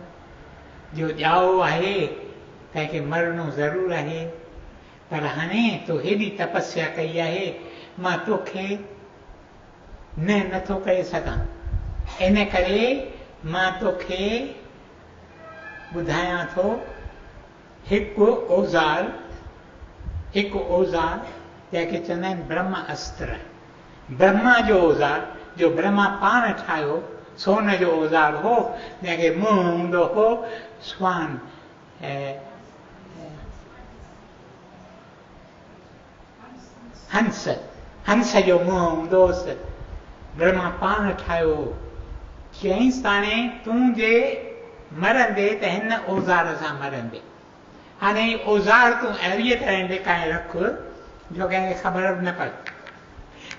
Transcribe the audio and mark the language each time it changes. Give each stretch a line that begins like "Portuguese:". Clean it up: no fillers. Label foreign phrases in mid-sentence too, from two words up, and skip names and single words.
Sindhi: जो ॼाओ आहे तंहिंखे मरणो ज़रूरु आहे, पर हाणे तो हेॾी तपस्या कई आहे, मां तोखे नथो करे सघां। इन करे मां तोखे ॿुधायां थो हिकु औज़ार जंहिंखे चवंदा आहिनि ब्रह्म अस्त्र। ब्रह्मा जो औज़ार, जो ब्रह्मा पाण ठाहियो, सोन जो औज़ार हो, जंहिंखे मुंहुं हूंदो हो स्वान, हंस जो मुंहुं हूंदो हुअसि। ब्रह्मा पाण ठाहियो। चईंसि ताणे तूं जे मरंदे त हिन औज़ार सां मरंदे। हाणे औज़ार तूं अहिड़ीअ तरह लिकाए रख जो कंहिंखे ख़बर बि न पए।